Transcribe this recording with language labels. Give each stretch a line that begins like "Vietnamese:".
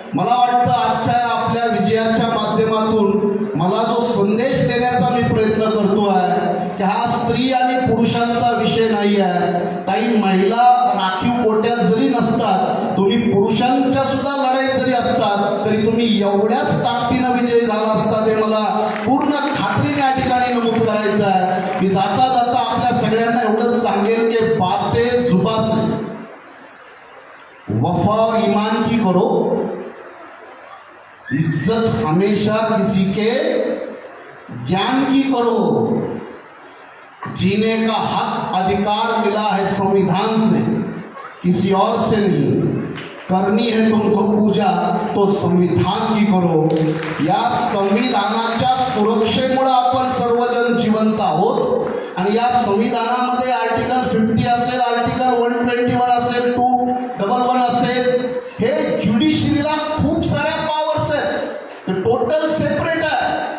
Marathi: मला वाटतं आजच्या आपल्या विजयाच्या माध्यमातून मला जो संदेश देण्याचा मी प्रयत्न करतो आहे की हा स्त्री आणि पुरुषांचा विषय नाही आहे. काही महिला राखीव कोट्यात जरी नसतात, तुम्ही पुरुषांच्या सुद्धा लढाईत जरी असतात, तरी तुम्ही एवढ्याच ताकदीनं विजयी झाला असता, ते मला पूर्ण खात्रीने या ठिकाणी नमूद करायचं आहे. मी जाता जाता आपल्या सगळ्यांना एवढंच सांगेल की
Hindi: बातें जुबां से, वफा और ईमान की करो, इज्जत हमेशा किसी के ज्ञान की करो, जीने का हक अधिकार मिला है संविधान से, किसी और से नहीं, करनी है तुमको पूजा तो संविधान की करो.
Marathi: या संविधानाच्या सुरक्षेमुळे आपण सर्वजण जिवंत आहोत. आणि या संविधानामध्ये आर्टिकल 50 असेल, आर्टिकल 121 असेल, 211 असेल, हे ज्युडिशरीला खूप साऱ्या पॉवर्स आहेत, टोटल सेपरेट आहे.